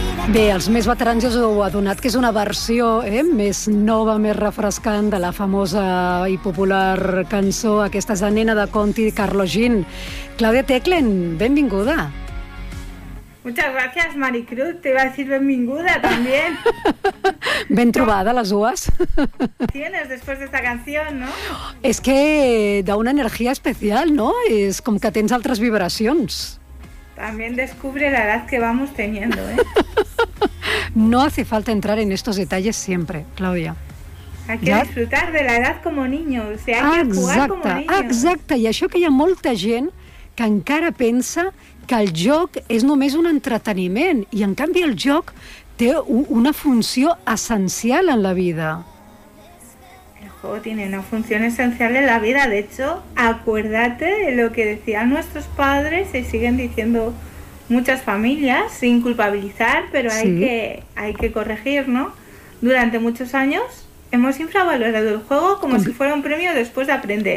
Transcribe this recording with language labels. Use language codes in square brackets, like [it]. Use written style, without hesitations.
[ca] Bé, els més veterans ja us heu adonat que és una versió més nova, més refrescant de la famosa i popular cançó aquesta és la nena de Conti, Carlos Jean. Claudia Teclen, benvinguda. [es] Muchas gracias, Maricruz. Te iba a decir benvinguda también. [ca] Ben trobada, les dues. [es] Tienes después de esta canción, ¿no? Es que da una energía especial, ¿no? Es como que [ca] tens altres vibracions. [es] También descubre la edad que vamos teniendo, ¿eh? No hace falta entrar en estos detalles siempre, Claudia. Hay que disfrutar de la edad como niño. O sea, hay que jugar como niño. [ca] Exacte. I això que hi ha molta gent que encara pensa que el joc és només un entreteniment i, en canvi, el joc té una funció essencial en la vida. [es] El juego tiene una función esencial en la vida. De hecho, acuérdate de lo que decían nuestros padres y siguen diciendo muchas familias, sin culpabilizar, pero hay que corregir, ¿no? Durante muchos años hemos infravalorado el juego como si fuera un premio después de aprender.